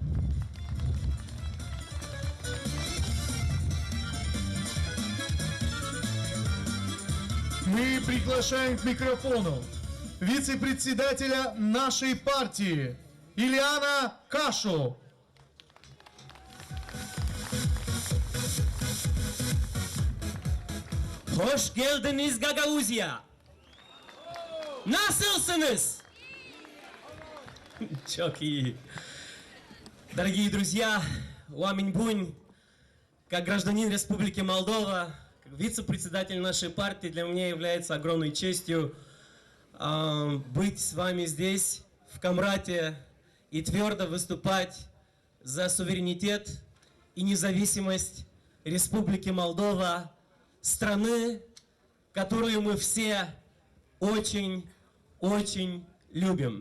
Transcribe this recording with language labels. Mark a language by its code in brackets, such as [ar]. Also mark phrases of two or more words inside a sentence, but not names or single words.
[ru] Мы приглашаем к микрофону вице-председателя нашей партии Ильяна Кашу. [gag] Hoş geldiniz Gagauzya. Nasılsınız? Çok iyi. [ru] Дорогие друзья, Уаминь Бунь, как гражданин Республики Молдова, как вице-председатель нашей партии, для меня является огромной честью быть с вами здесь, в Камрате, и твердо выступать за суверенитет и независимость Республики Молдова, страны, которую мы все очень любим.